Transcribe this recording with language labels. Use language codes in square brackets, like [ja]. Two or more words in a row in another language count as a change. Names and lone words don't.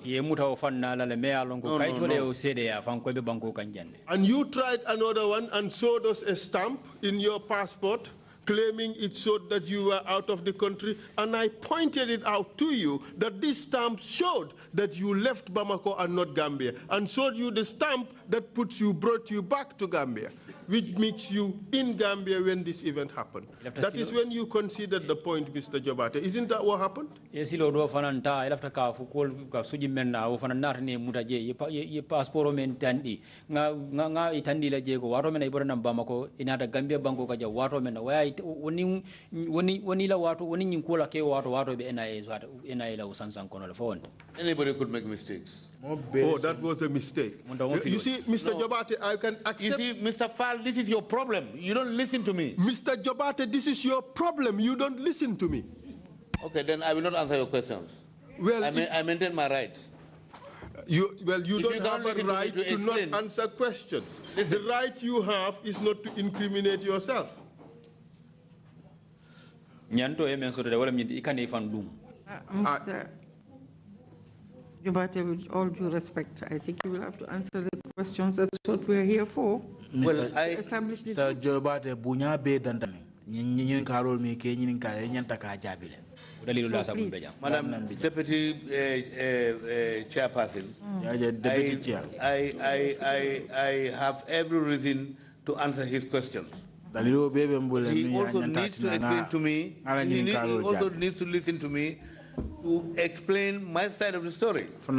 [en] And you tried another one and showed us a stamp in your passport, claiming it showed that you were out of the country, and I pointed it out to you that this stamp showed that you left Bamako and not Gambia, and showed you the stamp that brought you back to Gambia, which makes you in Gambia when this event happened. That is when you considered the point, Mr. Jabate. Isn't that what happened? Yes, Lord. [man] Passport mentandi nga itandi la jego waro mena ibora nambamako inada Gambia banko kaja waro mena woni la wato woni nyinkola ke wato be NIA la usansan kono la fond. [en] Anybody could make mistakes. Oh, that was a mistake. You see, Mr. Jabate, I can accept. You see, Mr. Fall, this is your problem. You don't listen to me. Mr. Jabate, this is your problem. You don't listen to me. Okay, then I will not answer your questions. Well, I maintain my right. You don't have a right to not answer questions. The right you have is not to incriminate yourself. Mr. Jabate, with all due respect, I think you will have to answer the questions. That's what we're here for. Well, I established it. [man] Sir Jabate, bunya be dandame. Nyin karol mi ke nyin kare nyan taka jabile. [en] Madam Deputy Chairperson, I have every reason to answer his questions. He also needs to explain to me, he also needs to listen to me to explain my side of the story.